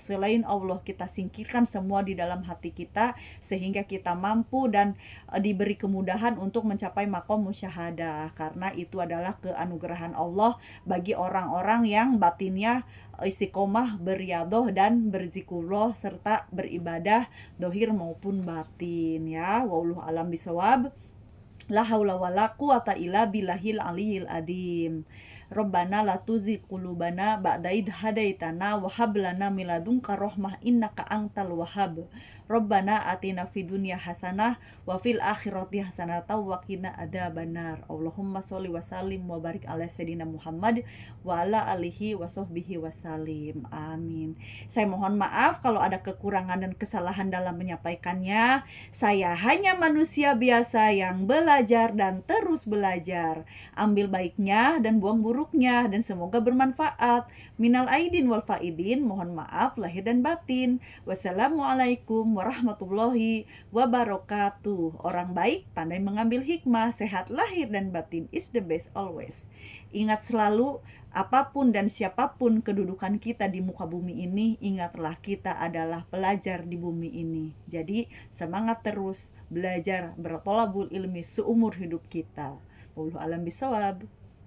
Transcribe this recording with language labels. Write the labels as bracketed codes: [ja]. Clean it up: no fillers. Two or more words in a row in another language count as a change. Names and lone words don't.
[id] Selain Allah, kita singkirkan semua di dalam hati kita sehingga kita mampu dan diberi kemudahan untuk mencapai maqam musyahadah, karena itu adalah keanugerahan Allah bagi orang-orang yang batinnya istiqomah, beriadoh dan berzikrullah serta beribadah dohir maupun batin ya. [ar] والله أعلم بالصواب. لا حول ولا قوة إلا بالله العلي العظيم. ربنا لا تزغ قلوبنا بعد إذ هديتنا وهب لنا من لدنك رحمة إنك أنت الوهاب. ربنا آتنا في الدنيا حسنة وفي الآخرة حسنة وقنا عذاب النار. اللهم صل وسلم وبارك على سيدنا محمد وعلى آله وصحبه وسلم. Amin. [id] Saya mohon maaf kalau ada kekurangan dan kesalahan dalam menyampaikannya. Saya hanya manusia biasa yang belajar dan terus belajar. Ambil baiknya dan buang buruknya, dan semoga bermanfaat. [ar] من العائدين والفائزين, [id] mohon maaf lahir dan batin. [ar] والسلام عليكم ورحمة الله وبركاته. [id] Orang baik pandai mengambil hikmah, sehat lahir dan batin [en] is the best always. [id] Ingat selalu, apapun dan siapapun kedudukan kita di muka bumi ini, ingatlah kita adalah pelajar di bumi ini. Jadi semangat terus belajar, bertolabul ilmi seumur hidup kita. [ar] والله أعلم بالصواب.